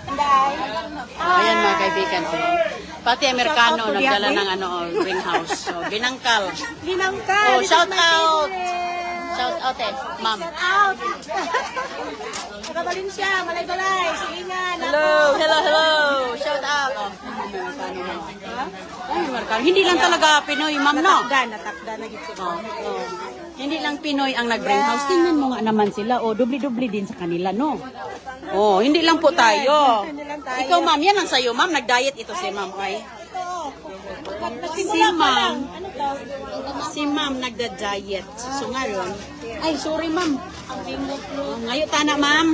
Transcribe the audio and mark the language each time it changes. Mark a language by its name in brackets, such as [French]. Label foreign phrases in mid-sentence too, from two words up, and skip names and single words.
[Filipino] Ayan mga kaibigan. Oh. Pati Amerikano, nagdala ng ring house. So, binangkal. Binangkal. [English] Oh, shout out. Shout out ma'am. Out. [Filipino] Taga Valencia, Malay-Balay, Silingan. [English] Hello. Shout out. [Filipino] Oh, Amerikano. Hindi lang talaga Pinoy, ma'am, no? Natakda na gito. Oh. Hindi lang Pinoy ang nag-bring house. Tingnan mo nga naman sila. Oh, dubli-dubli din sa kanila, no? Oh, hindi lang po tayo. Ikaw, ma'am, yan ang sayo, ma'am. Nag-diet ito si ma'am, ay. Si ma'am nagda-diet. So ngayon, ay, sorry, ma'am. Ngayon, tana, ma'am.